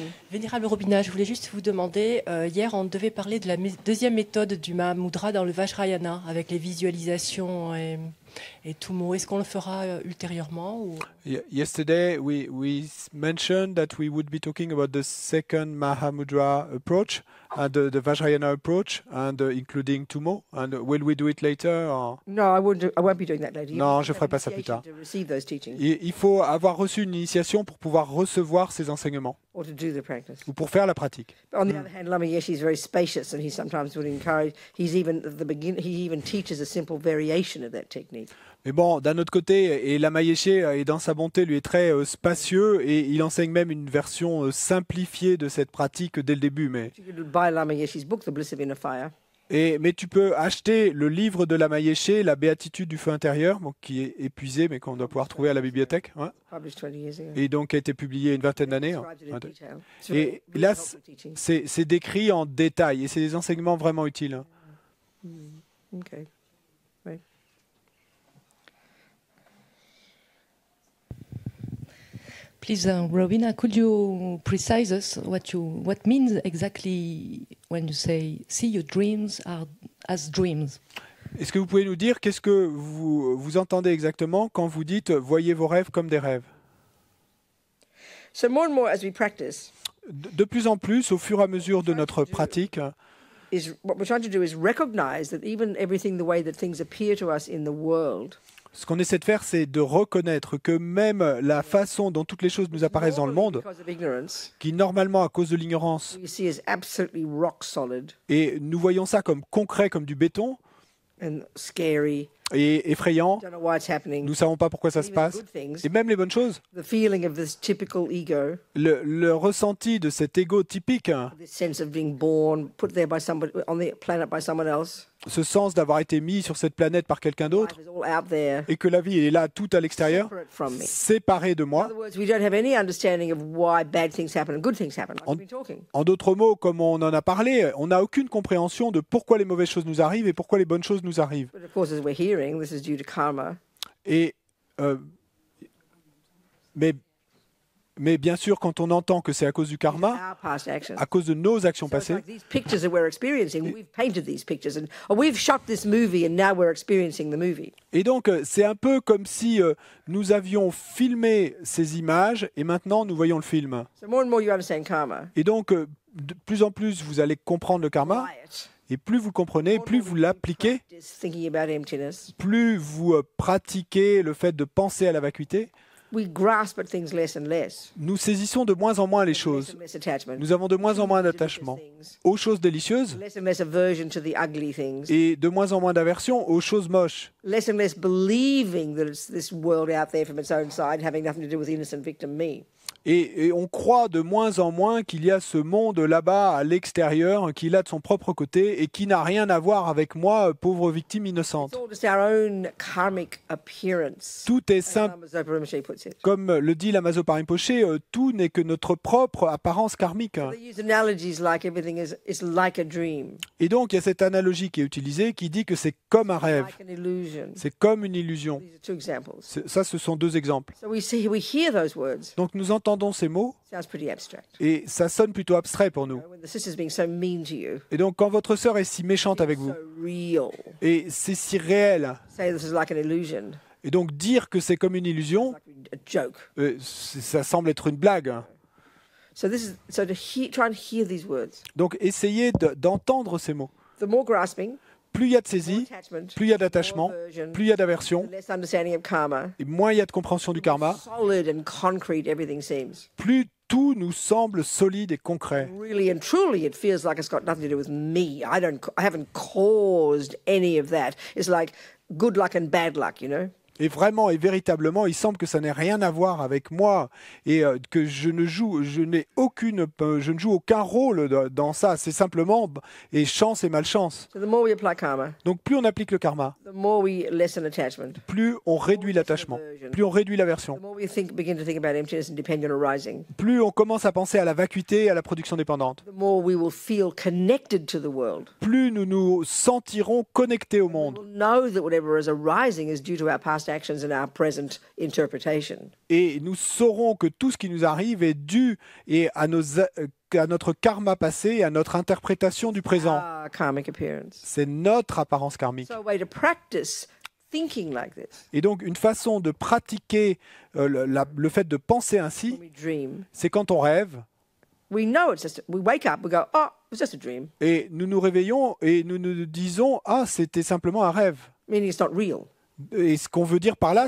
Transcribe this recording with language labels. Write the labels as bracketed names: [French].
[French] Vénérable Robina, je voulais juste vous demander, hier on devait parler de la deuxième méthode du Mahamudra dans le Vajrayana, avec les visualisations et tout mot. Est-ce qu'on le fera ultérieurement ou... [English] Yesterday we mentioned that we would be talking about the second Mahamudra approach, the Vajrayana approach, and including Tumo. And will we do it later? Or... No, I won't be doing that later. [French] Non, je ferai pas ça plus tard. [English] To receive those teachings [French] Il faut avoir reçu une initiation pour pouvoir recevoir ces enseignements [English] or to do the practice. [French] ou pour faire la pratique. [English] But on the other hand, Lama Yeshe is very spacious, and he sometimes would encourage. He even teaches a simple variation of that technique. [French] Mais bon, d'un autre côté, et Lama Yeshe, et dans sa bonté, lui est très spacieux et il enseigne même une version simplifiée de cette pratique dès le début. Mais [English] You could buy Lama Yeshe's book, The Bliss of Inner Fire. [French] mais tu peux acheter le livre de Lama Yeshe, La Béatitude du Feu intérieur, bon, qui est épuisé, mais qu'on doit pouvoir trouver à la bibliothèque, hein, [English] Published 20 years ago. [French] et donc a été publié une vingtaine d'années. Hein. [English] Describes it in detail. It's [French] Et [English] very [French] là, [English] helpful teaching. [French] c'est décrit en détail et c'est des enseignements vraiment utiles. Hein. [English] Okay. Right. Please, Robina, could you precise us what means exactly when you say see your dreams as dreams? [French] Est-ce que vous pouvez nous dire qu'est-ce que vous entendez exactement quand vous dites voyez vos rêves comme des rêves? [English] So more and more as we practice, [French] De plus en plus, au fur et à mesure de notre pratique, [English] what we're trying to do is recognize that even everything, the way that things appear to us in the world, [French] ce qu'on essaie de faire, c'est de reconnaître que même la façon dont toutes les choses nous apparaissent dans le monde, [English] because of ignorance, [French] qui normalement à cause de l'ignorance, [English] we see as absolutely rock solid [French] et nous voyons ça comme concret, comme du béton, [English] and scary. [French] et effrayant, [English] Don't know why it's happening. [French] nous ne savons pas pourquoi ça se [English] Even [French] passe, [English] good things, [French] et même les bonnes choses, [English] the feeling of this typical ego, [French] le ressenti de cet ego typique, [English] this sense of being born, put there by somebody on the planet by someone else. [French] ce sens d'avoir été mis sur cette planète par quelqu'un d'autre, [English] Life is all out there, [French] et que la vie est là tout à l'extérieur, [English] separate from me. [French] séparée de [English] In [French] moi. [English] other words, we don't have any understanding of why bad things happen and good things happen. Like we've been talking. [French] En d'autres mots, comme on en a parlé, on n'a aucune compréhension de pourquoi les mauvaises choses nous arrivent et pourquoi les bonnes choses nous arrivent. [English] But of course, as we're hearing, this is due to karma. [French] Et mais bien sûr, quand on entend que c'est à cause du karma, [English] Our past actions. [French] à cause de nos actions [English] So it's [French] passées, [English] like these pictures that we're experiencing, we've painted these pictures, or we've shot this movie, and now we're experiencing the movie. [French] et donc c'est un peu comme si nous avions filmé ces images et maintenant nous voyons le film. [English] So more and more you understand karma. [French] Et donc de plus en plus vous allez comprendre le karma, [English] apply it, [French] et plus vous le comprenez, plus vous l'appliquez, [English] practice thinking about emptiness, [French] plus vous pratiquez le fait de penser à la vacuité, [English] we grasp at things less and less. [French] nous saisissons de moins en moins les [English] Less [French] choses. [English] and less attachment. [French] Nous avons de moins en moins d'attachement aux choses délicieuses [English] Less and less aversion to the ugly things. [French] et de moins en moins d'aversion aux choses moches. [English] Less and less believing that it's this world out there from its own side, having nothing to do with innocent victim me. [French] Et on croit de moins en moins qu'il y a ce monde là-bas à l'extérieur, qu'il a de son propre côté et qui n'a rien à voir avec moi, pauvre victime innocente. [English] It's all just our own karmic appearance. [French] Tout est [English] as [French] simple, [English] Lama Zopa Rinpoche puts it. [French] comme le dit Lama Zopa Rinpoche, tout n'est que notre propre apparence karmique. [English] They use analogies like everything is like a dream, [French] Et donc il y a cette analogie qui est utilisée qui dit que c'est comme un rêve, [English] like an illusion. [French] c'est comme une illusion. [English] These are two examples. [French] Ça, ce sont deux exemples. [English] So we hear those words. [French] Donc nous entendons ces mots [English] Sounds pretty abstract. [French] et ça sonne plutôt abstrait pour nous. [English] When the sister's being so mean to you, [French] Et donc quand votre sœur est si méchante avec vous, [English] so real. [French] et c'est si réel, [English] Say this is like an illusion, [French] et donc dire que c'est comme une illusion, [English] like a joke. [French] ça semble être une blague. [English] So try and hear these words. [French] Donc essayez d'entendre ces mots. [English] The more grasping, [French] Plus il y a de [English] more [French] saisie, [English] attachment, [French] plus il y a [English] more [French] d'attachement, [English] aversion, [French] plus il y a d'aversion, [English] the less understanding of karma, [French] et moins il y a de compréhension du karma, [English] solid and concrete everything seems. [French] plus tout nous semble solide et concret. [English] Really and truly, it feels like it's got nothing to do with me. I haven't caused any of that. It's like good luck and bad luck, you know. [French] Et vraiment et véritablement, il semble que ça n'ait rien à voir avec moi et que je ne joue aucun rôle dans ça. C'est simplement et chance et malchance. [English] So the more we apply karma, [French] Donc plus on applique le karma, [English] the more we lessen attachment. [French] plus on réduit l'attachement, plus on réduit l'aversion, [English] The more we begin to think about emptiness and dependent arising, [French] plus on commence à penser à la vacuité et à la production dépendante, [English] the more we will feel connected to the world. [French] plus nous nous sentirons connectés au monde. [English] We'll know that whatever is arising is due to our past actions and our present interpretation. [French] Et nous saurons que tout ce qui nous arrive est dû à notre karma passé et à notre interprétation du présent. [English] Our karmic appearance. [French] C'est notre apparence karmique. [English] So a way to practice thinking like this. [French] Et donc, une façon de pratiquer le fait de penser ainsi, [English] When we dream, [French] c'est quand on rêve [English] we know it's just, we wake up, we go, oh, it's just a dream, [French] et nous nous réveillons et nous nous disons « Ah, c'était simplement un rêve [English] meaning it's not real. ». [French] Et ce qu'on veut dire par là,